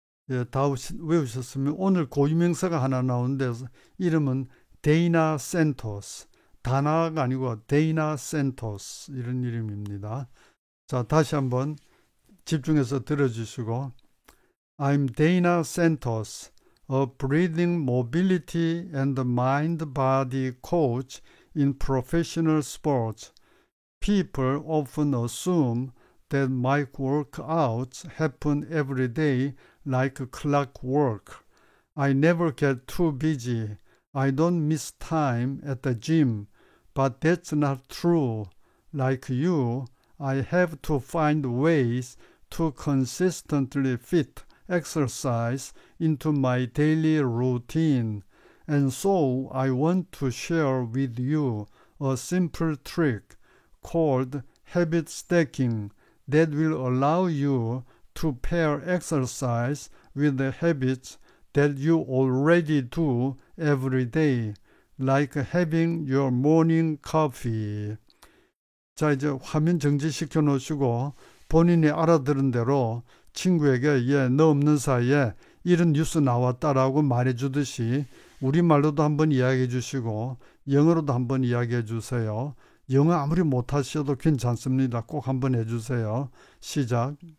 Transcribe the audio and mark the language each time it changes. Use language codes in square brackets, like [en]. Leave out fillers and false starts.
[ko] 예, 다 외우셨으면 오늘 고유명사가 하나 나오는데 이름은 데이나 센토스. 다나가 아니고 데이나 센토스 이런 이름입니다. 자, 다시 한번 집중해서 들어주시고 [en] I'm Dana Santos, a breathing mobility and mind-body coach in professional sports. People often assume that my workouts happen every day like clockwork. I never get too busy. I don't miss time at the gym, but that's not true. Like you, I have to find ways to consistently fit exercise into my daily routine. And so I want to share with you a simple trick called habit stacking that will allow you to pair exercise with the habits that you already do every day, like having your morning coffee. [ko] 자, 이제 화면 정지시켜 놓으시고 본인이 알아들은 대로 친구에게 너 없는 사이에 이런 뉴스 나왔다라고 말해 주듯이 우리말로도 한번 이야기해 주시고 영어로도 한번 이야기해 주세요. 영어 아무리 못하셔도 괜찮습니다. 꼭 한번 해주세요. 시작.